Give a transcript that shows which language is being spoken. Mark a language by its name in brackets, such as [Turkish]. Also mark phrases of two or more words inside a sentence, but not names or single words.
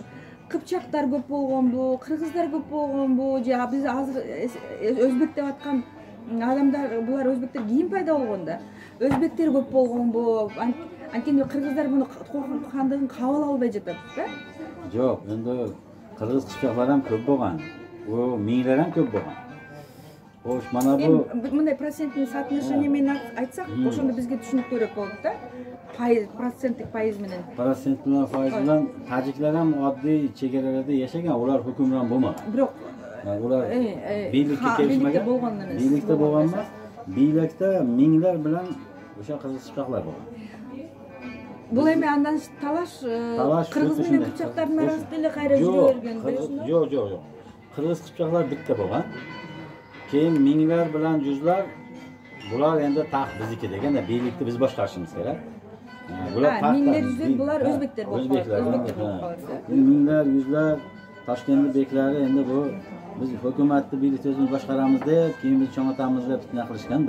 [Uzbek] Qipchoqlar ko'p bo'lgan bu, qirg'izlar ko'p bo'lgan bu, biz hozir o'zbek deb aytgan odamlar, bular o'zbeklar keyin paydo bo'lganda. O'zbeklar ko'p bo'lgan bu. Ankin qirg'izlar buni Qo'qon xonligini qabul olmay jetadi-da. Yo'q, endi qirg'iz qishloqlari ham ko'p bo'lgan. U minglar ham ko'p bo'lgan. Xo'sh, mana bu [Kyrgyz] мындай процентный соотношение менен айтсак, ошондо бизге түшүнүктүүрөөк болот да. Проценттик пайыз менен. [Uzbek] Prosent bilan foiz bilan tajiklar ham oddiy chegaralarda yashagan, ular hukmron bo'lmagan. [Kyrgyz] Бирок [Uzbek] Ular biylikka kelishmagan. Biylikda bo'lgan emas. Biylikda minglar bilan o'sha qizil chiqaqlar bo'lgan. [Kyrgyz] Бул эми андан талаш кыргыз менен кыпчактардын арасында эле кайра жүрө берген. [Uzbek] Yo'q. Qirg'iz qipchoqlar bitta bo'lgan. Keyin minglar bilan yuzlar bular endi taxt bizniki deganda biylikni biz boshqarishimiz kerak. Bular taxt. Minglar yuzlar bular o'zbeklar bo'lib qoladi. Minglar yuzlar Toshkentning beklari endi bu biz hukumatni biylikni o'zimiz boshqaramiz deb, keyin biz cho'ngatamiz deb fitna qilishganda.